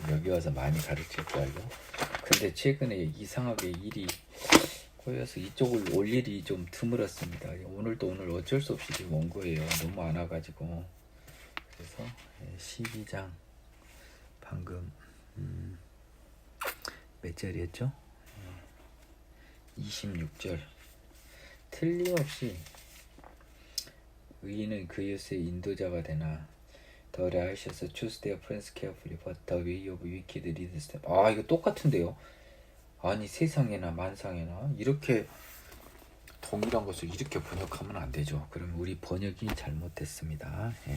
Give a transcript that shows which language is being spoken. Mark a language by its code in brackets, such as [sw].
[ko] 여기 와서 많이 가르칠 줄 알고. 근데 최근에 이상하게 일이 꼬여서 이쪽을 올 일이 좀 드물었습니다. 오늘 어쩔 수 없이 지금 온 거예요. 너무 안 와가지고. 그래서 12장 방금 몇 절이었죠? 26절. 틀림없이 의인은 그 이웃의 인도자가 되나 [en] The righteous choose their friends carefully, but the way of wicked leads them. [ko] 이거 똑같은데요. 아니 세상에나 만상에나 이렇게 동일한 것을 이렇게 번역하면 안 되죠. 그러면 우리 번역이 잘못됐습니다.